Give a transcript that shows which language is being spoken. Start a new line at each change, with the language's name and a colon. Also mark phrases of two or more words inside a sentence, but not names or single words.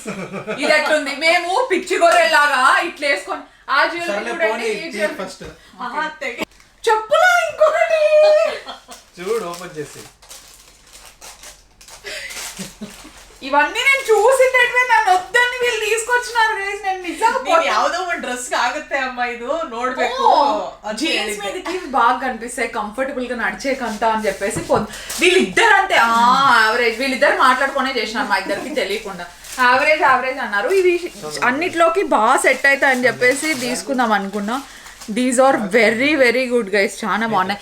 Telugu: ఇది ఎట్లుంది, మేము పిచ్చి గొర్రెలాగా ఇట్లా వేసుకొని. ఆ జ్యువెలరీ చూడండి, ఈ జ్యువెలరీ చెప్పులా ఇంకొకటి చూడు ఓపెన్ చేసి. ఇవన్నీ నేను చూసిండేటివే, నన్ను వద్దని వీళ్ళు తీసుకొచ్చినారు గైస్. నేను నిజంగా
Kannada: ಯಾವ್ದೋ ಒಂದ್ ಡ್ರೆಸ್ ಆಗುತ್ತೆ ಅಮ್ಮ, ಇದು ನೋಡ್ಬೇಕು.
Telugu: జీన్స్ మీదకి బాగా కనిపిస్తాయి, కంఫర్టబుల్ గా నడిచేకంత అని చెప్పేసి వీళ్ళిద్దరు అంతే యావరేజ్. వీళ్ళిద్దరు మాట్లాడుకునే చేసినారు, మా ఇద్దరికి తెలియకుండా. యావరేజ్ అన్నారు. ఇవి అన్నిట్లోకి బాగా సెట్ అవుతాయి అని చెప్పేసి తీసుకుందాం అనుకున్నా.
English: These are very very good guys,
Telugu: చాలా బాగున్నాయి.